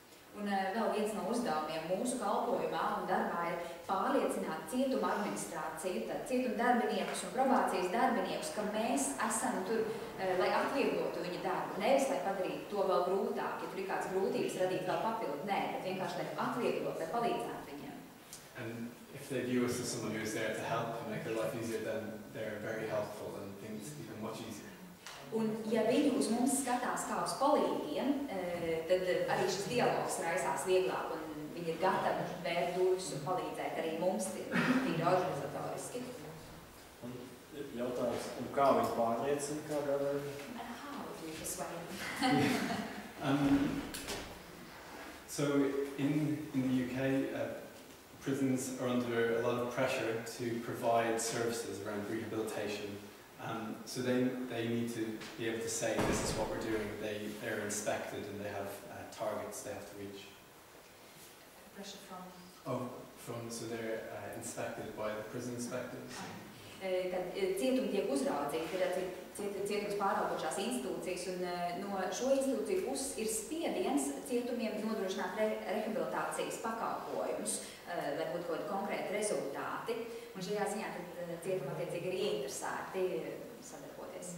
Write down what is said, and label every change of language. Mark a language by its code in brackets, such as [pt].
[lv] Un vēl viens no uzdevumiem mūsu kalpojumā un darbā ir pārliecināt cietuma administrāciju, tad cietuma darbiniekus un probācijas darbiniekus, ka mēs esam tur, lai atvieglotu viņa darbu, nevis lai padarītu to vēl grūtāk, ja tur ir kāds grūtības radīt vēl papildu, nē, bet vienkārši lai atvieglot, lai palīdzētu viņiem. [en] And if they view us as someone who is there to help and make their life easier, then they're very helpful and things become much easier. [lv] Un, ja viņi uz mums skatās kā uz palīgiem, tad arī šis dialogs raisās vieglāk un viņi ir gatavi vērt durvis un palīdzēt arī mums tīri organizatoriski. Un jautājums, un kā viņi pārliecina, kādā veidā? [en] How do you persuade? So in the UK, prisons are under a lot of pressure to provide services around rehabilitation. So they need to be able to say this is what we're doing. They're inspected and they have targets they have to reach. pressure from? So they're inspected by the prison inspectors. [lv] Kad cietumi tiek uzraudzīti, ir cietums pāraugošās institūcijas, un no šo institūciju puses ir spiediens cietumiem nodrošināt rehabilitācijas pakalpojumus, lai būtu kaut konkrēti rezultāti. Un šajā ziņā tad cietuma attiecīgi ir ieinteresēti sadarboties.